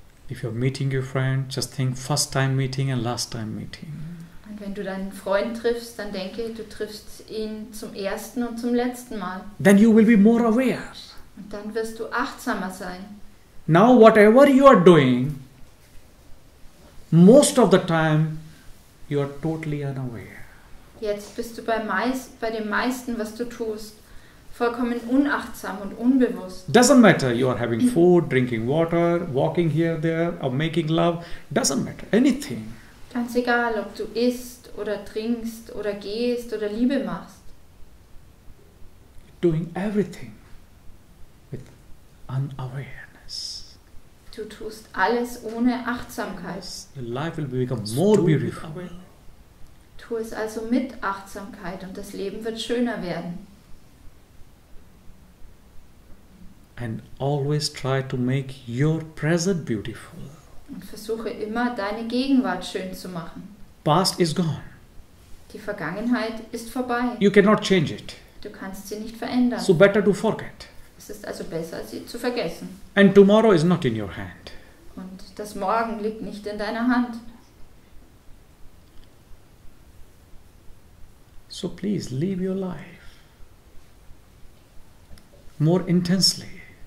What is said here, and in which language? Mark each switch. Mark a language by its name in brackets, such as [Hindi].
[English] If you're meeting your friend, just think first time meeting and last time meeting. [German] Und wenn du deinen Freund triffst, dann denke, du triffst ihn zum ersten und zum letzten Mal. [English] Then you will be more aware. [German] Und dann wirst du achtsamer sein. [English] Now whatever you are doing, most of the time you are totally unaware. [German] Jetzt bist du bei dem meisten, was du tust, vollkommen unachtsam und unbewusst. [English] Doesn't matter you are having food, drinking water, walking here, there, or making love. Doesn't matter. Anything. [German] Ganz egal, ob du isst oder trinkst oder gehst oder Liebe machst. [English] doing everything with unawareness. [German] Du tust alles ohne Achtsamkeit. [English] Your life will become more beautiful. [German] Tu es also mit Achtsamkeit und das Leben wird schöner werden. [English] And always try to make your present beautiful. [German] Und versuche immer, deine Gegenwart schön zu machen. [English] Past is gone. [German] Die Vergangenheit ist vorbei. [English] You cannot change it. [German] Du kannst sie nicht verändern. [English] So better to forget. [German] Es ist also besser, sie zu vergessen. [English] And tomorrow is not in your hand. [German] Und das Morgen liegt nicht in deiner Hand. [English] So please live your life more intensely.